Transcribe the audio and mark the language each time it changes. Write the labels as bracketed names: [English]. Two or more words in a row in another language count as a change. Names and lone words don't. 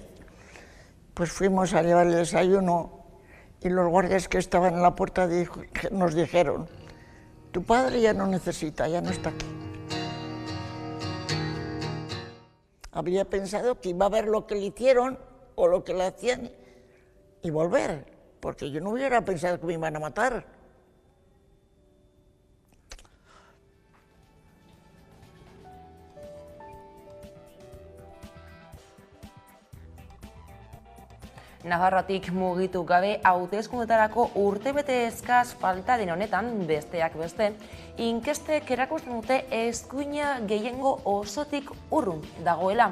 [Spanish] Pues fuimos a llevar el desayuno y los guardias que estaban en la puerta nos dijeron, tu padre ya no necesita, ya no está aquí. Habría pensado que iba a ver lo que le hicieron o lo que le hacían y volver, porque yo no hubiera pensado que me iban a matar. [Basque] Nafarroatik mugitu gabe hauteskundetarako urtebete eskaz falta den honetan, besteak beste, inkestek erakusten dute eskuina gehiengo osotik urrun dagoela.